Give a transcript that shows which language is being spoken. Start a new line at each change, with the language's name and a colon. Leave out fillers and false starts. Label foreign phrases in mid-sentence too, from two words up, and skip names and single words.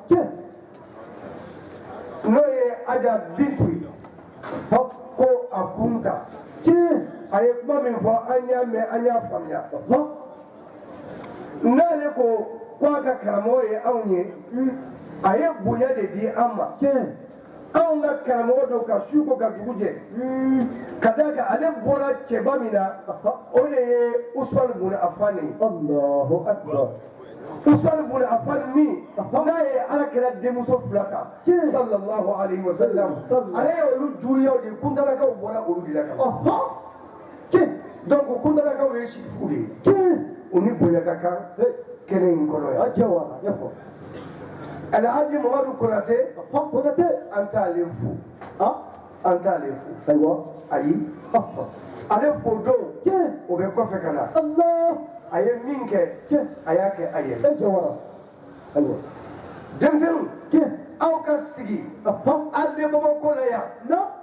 Bambara: n'o ye Aja Bintu ye ko a kunta a ye kuma min fɔ an y'a mɛn an y'a faamuya n'ale ko k'a ka karamɔgɔ ye anw ye a ye bonya de di an ma anw ka karamɔgɔ dɔw ka su ko ka dugu jɛ ka d'a kan ale bɔra cɛba min na o de ye Usmani Bun Affan ye Usmani Bun Affan min n'a ye Alakira denmuso fila ta
Arabic: صلى الله عليه وسلم
Bambara: ale ye olu juriyaw de kuntalakaw bɔra olu de la ka donc kuntalakaw ye sifuw de ye u ni bonya ka kan kɛnɛ in kɔnɔ yan Alhaji Mamadu Konate an t'ale fo an t'ale fo ayi ale fo don o bɛ kɔfɛ ka na a ye min kɛ a y'a kɛ a yɛrɛ denmisɛnninw aw ka sigi hali ni Bamakɔ la yan